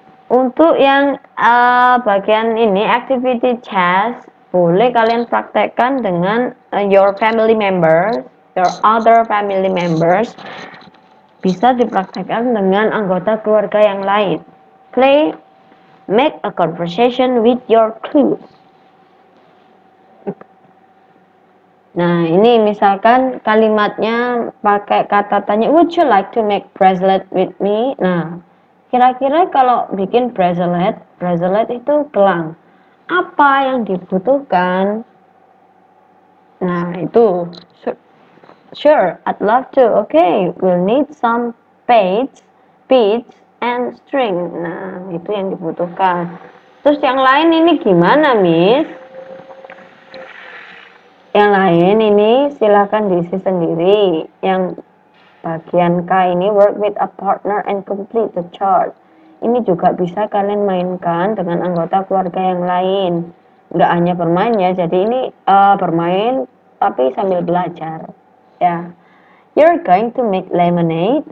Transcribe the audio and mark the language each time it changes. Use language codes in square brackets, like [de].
[id] Untuk yang bagian ini [en] activity task [id] boleh kalian praktekkan dengan [en] your family members, your other family members. [id] Bisa dipraktekkan dengan anggota keluarga yang lain. [en] Play, make a conversation with your clues. [id] Nah, ini misalkan kalimatnya pakai kata tanya, [en] would you like to make bracelet with me? [id] Nah, kira-kira kalau bikin bracelet itu gelang. Apa yang dibutuhkan? Nah, itu. [en] Sure, I'd love to. Okay, we'll need some beads, and string. [id] Nah, itu yang dibutuhkan. Terus yang lain ini gimana, Miss? Yang lain ini silakan diisi sendiri. Yang bagian K ini [en] work with a partner and complete the chart. [id] Ini juga bisa kalian mainkan dengan anggota keluarga yang lain. Nggak hanya bermain ya, jadi ini bermain tapi sambil belajar. [en] Ya, you're going to make lemonade.